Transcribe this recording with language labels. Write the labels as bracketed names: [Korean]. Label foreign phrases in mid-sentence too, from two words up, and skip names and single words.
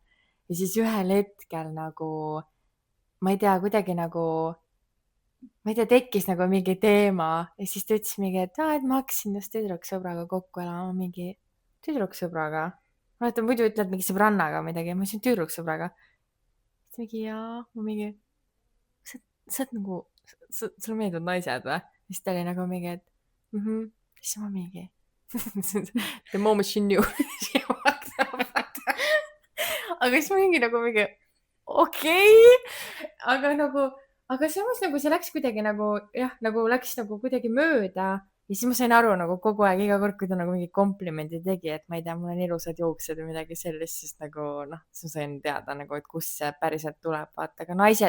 [Estonian] Ja siis ühel hetkel nagu, ma ei tea, kuidagi nagu, ma ei tea, tekkis nagu mingi teema ja siis ta ütles mingi, et ma hakkasin just tüdruksõbraga kokku elama, mingi tüdruksõbraga. Ma vaatan, muidu ütled mingi sõbrannaga midagi, ma ütlesin tüdruksõbraga. Siis mingi jaa, ma mingi, sa oled nagu, sulle meeldivad naised või? Siis ta oli nagu mingi, et siis ma mingi [English] the moment she knew she walked up. [Estonian] Aga siis ma mingi okei. Aga samas nagu see läks kuidagi nagu jah, nagu läks nagu kuidagi mööda ja siis ma sain aru nagu kogu aeg iga kord, kui ta nagu mingi komplimendi tegi, et ma ei tea, mul on ilusad juuksed või midagi sellist, siis nagu noh, siis ma sain teada nagu, et kust see päriselt tuleb, vaata, aga naised.